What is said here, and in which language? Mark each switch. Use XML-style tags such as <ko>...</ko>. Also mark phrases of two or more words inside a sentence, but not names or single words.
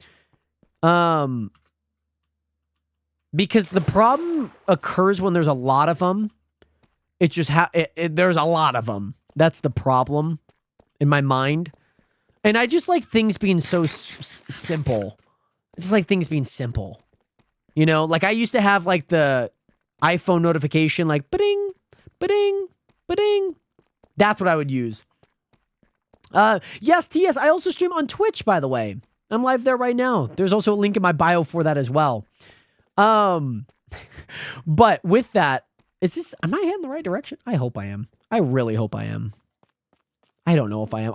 <en>Because the problem occurs when there's a lot of them. It's just there's a lot of them. That's the problem in my mind. And I just like things being so simple. I just like things being simple. Like I used to have like the iPhone notification, like ba-ding, ba-ding, ba-ding. That's what I would use. Yes, TS, I also stream on Twitch, by the way. I'm live there right now. There's also a link in my bio for that as well. But with that, am I heading the right direction? I hope I am. I really hope I am. I don't know if I am.</en>